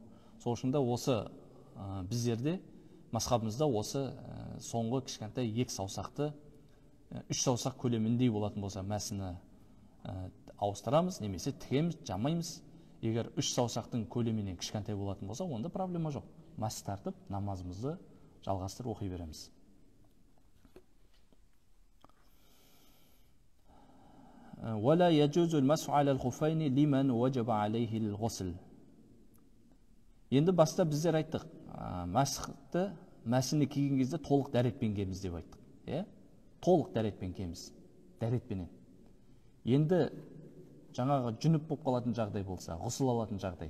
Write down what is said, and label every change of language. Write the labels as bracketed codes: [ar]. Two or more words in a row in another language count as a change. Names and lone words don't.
[kk] Сол үшін де осы біздерде мазхабымызда осы соңғы кішкентай 2 саусақты 3 саусақ көлеміндей болатын болса мәсіні ауыстырамыз, немесе тігеміз, жамаймыз. Егер 3 саусақтың көлемінен кішкентай болатын болса, онда проблема жоқ. Мас тартып, намазымызды жалғастырып оқи береміз. [ar] ولا يجوز المسح على الخفين لمن وجب عليه الغسل. [kk] Енді баста біздер айттық, мәсіні киген кезде толық дәретпен киеміз деп айттық. Толық дәретпен киеміз. Дәретпенен. Енді жаңағы жүніп болып қалатын жағдай болса, ғұсыл алатын жағдай.